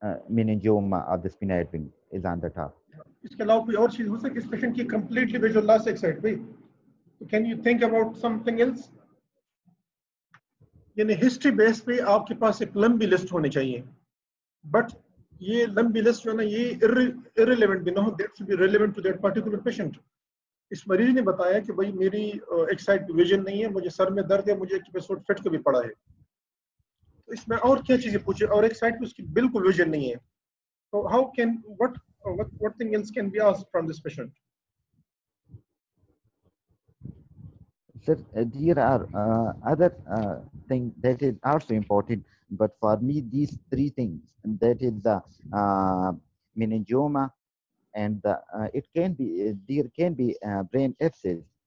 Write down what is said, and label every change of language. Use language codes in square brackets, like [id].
[en] meningioma of the sphenoid wing is on the top. [hi] इसके अलावा कोई और चीज हो सकती है इस पेशेंट की completely visual loss एक साइड पे? [en] Can you think about something else? [hi] यानी हिस्ट्री बेस पे आपके पास एक लंबी लिस्ट होनी चाहिए, बट ये लंबी लिस्ट जो है ना ये irrelevant भी ना हो, [en] that should be relevant to that particular patient. [hi] इस मरीज ने बताया कि भाई मेरी एक साइड की विजन नहीं है, मुझे सर में दर्द है, मुझे एक एपिसोड फिट का भी पड़ा है. तो इसमें और क्या चीजें पूछे, और एक साइड पे उसकी बिल्कुल विजन नहीं है, तो [en] How can what thing else can be asked from this patient? Sir, there are other things that is also important, but for me these three things, that is the meningioma, and it can be there can be brain abscess.